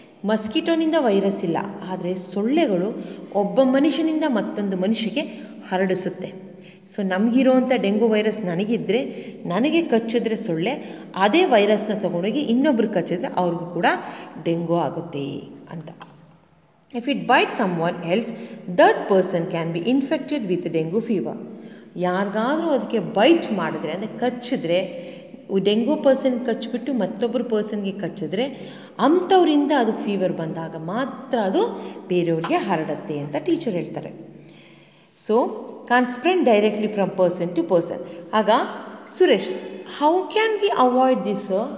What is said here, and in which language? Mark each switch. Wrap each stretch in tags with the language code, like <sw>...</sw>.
<kn>ಮಸ್ಕಿಟೋನಿಂದ virus ಇಲ್ಲ, ಆದರೆ ಸೊಳ್ಳೆಗಳು ಒಬ್ಬ ಮನುಷ್ಯನಿಂದ ಮತ್ತೊಂದು ಮನುಷ್ಯಗೆ ಹರಡಿಸುತ್ತೆ. ಸೊ ನಮಗಿರೋವಂಥ ಡೆಂಗು ವೈರಸ್ ನನಗಿದ್ದರೆ, ನನಗೆ ಕಚ್ಚಿದ್ರೆ ಸೊಳ್ಳೆ ಅದೇ ವೈರಸ್ನ ತೊಗೊಂಡೋಗಿ ಇನ್ನೊಬ್ರು ಕಚ್ಚಿದ್ರೆ ಅವ್ರಿಗೂ ಕೂಡ ಡೆಂಗು ಆಗುತ್ತೆ ಅಂತ.</kn> <en>If it bites someone else, that person can be infected with dengue fever.</en> <kn>ಯಾರಿಗಾದರೂ ಅದಕ್ಕೆ ಬೈಟ್ ಮಾಡಿದ್ರೆ, ಅಂದರೆ ಕಚ್ಚಿದ್ರೆ, ಡೆಂಗು ಪರ್ಸನ್ ಕಚ್ಚಿಬಿಟ್ಟು ಮತ್ತೊಬ್ಬರು ಪರ್ಸನ್ಗೆ ಕಚ್ಚಿದ್ರೆ ಅಂಥವರಿಂದ ಅದಕ್ಕೆ ಫೀವರ್ ಬಂದಾಗ ಮಾತ್ರ ಅದು ಬೇರೆಯವ್ರಿಗೆ ಹರಡುತ್ತೆ ಅಂತ ಟೀಚರ್ ಹೇಳ್ತಾರೆ.</kn> <en>So can spread directly from person to person. ಆಗ Suresh, how can we avoid this?</en>